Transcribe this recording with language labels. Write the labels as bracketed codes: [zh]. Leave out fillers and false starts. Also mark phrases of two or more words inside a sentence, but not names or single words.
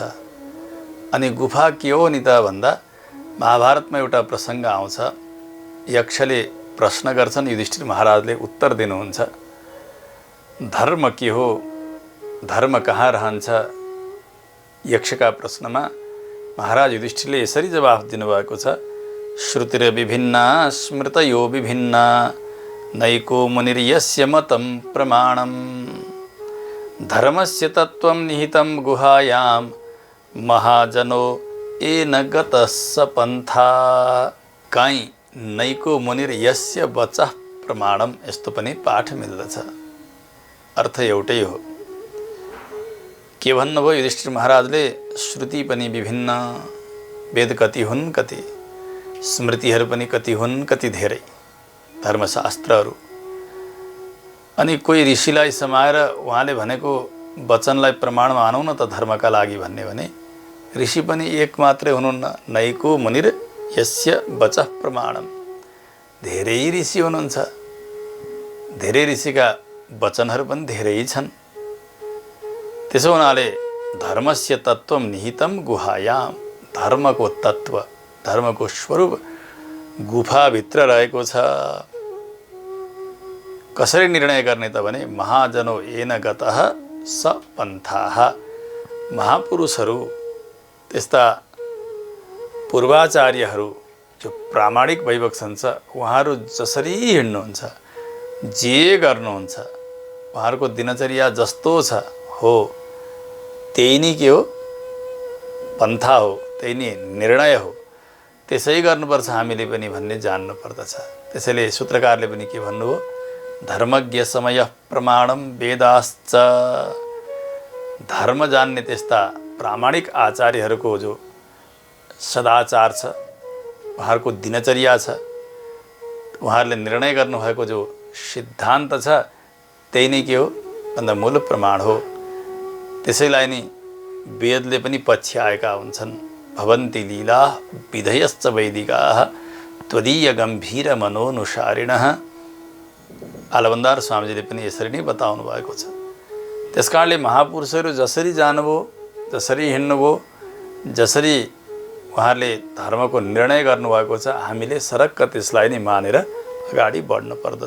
[ne] अनि गुफा के हो नि त भन्दा महाभारतमा एउटा प्रसङ्ग आउँछ। यक्षले प्रश्न गर्छन्, युधिष्ठिर महाराजले उत्तर दिनुहुन्छ, धर्म के हो, धर्म कहाँ रहन्छ? यक्षका प्रश्नमा महाराज युधिष्ठिरले यसरी जवाफ दिनुभएको छ, [sa] श्रुतिर विभिन्ना स्मृतयो विभिन्ना नैको मुनिर्यस्य मतं प्रमाणम धर्मस्य तत्त्वं निहितं गुहायां महाजनो येन गतः स पन्था। काहीँ नैको मुनिर्यस्य वचः प्रमाणम, [ne] यस्तो पनि पाठ मिल्दछ। अर्थ एउटै हो। के भन्नुभयो युधिष्ठिर महाराजले? श्रुति पनि विभिन्न, वेद कति हुन् कति, स्मृतिहरू पनि कति हुन् कति धेरै, धर्मशास्त्रहरू। अनि कोही ऋषिलाई समाएर उहाँले भनेको वचनलाई प्रमाण मानौँ न त धर्मका लागि भन्ने भने ऋषि पनि एक मात्रै हुनुहुन्न। [sa] नैको मुनिर यस्य वचः प्रमाणम, [ne] धेरै ऋषि हुनुहुन्छ, धेरै ऋषिका वचनहरू पनि धेरै छन्। त्यसो हुनाले [sa] धर्मस्य तत्त्वं निहितं गुहायाम, [ne] धर्मको तत्त्व, धर्मको स्वरूप गुफाभित्र रहेको छ। कसरी निर्णय गर्ने त भने [sa] महाजनो येन गतः स पन्थाः। [ne] महापुरुषहरू, त्यस्ता पूर्वाचार्यहरू जो प्रामाणिक भइबक्छन् छ, उहाँहरू जसरी हिँड्नुहुन्छ, जे गर्नुहुन्छ, उहाँहरूको दिनचर्या जस्तो छ हो, त्यही नै के हो, पन्था हो, त्यही नै निर्णय हो। त्यसै गर्नुपर्छ हामीले पनि भन्ने जान्नु पर्दछ। त्यसैले सूत्रकारले पनि के भन्नुभयो, [sa] धर्मज्ञ समय प्रमाणम वेदाश्च। [ne] धर्म जान्ने त्यस्ता प्रामाणिक आचार्यहरूको जो सदाचार छ, उहाँहरूको दिनचर्या छ, उहाँहरूले निर्णय गर्नुभएको जो सिद्धान्त छ, त्यही नै के हो भन्दा मूल प्रमाण हो। त्यसैलाई नि वेदले पनि पछ्याएका हुन्छन्। [sa] भवन्ति लीला विधयश्च वैदिकाः त्वदीय गम्भीर मनोनुसारिणः। [ne] आलवन्दार स्वामीजीले पनि यसरी नै बताउनु भएको छ। त्यसकारणले महापुरुषहरू जसरी जानुभयो, जसरी हिँड्नुभयो, जसरी उहाँहरूले धर्मको निर्णय गर्नुभएको छ, हामीले सरक्क त्यसलाई नै मानेर अगाडि बढ्नु पर्दछ।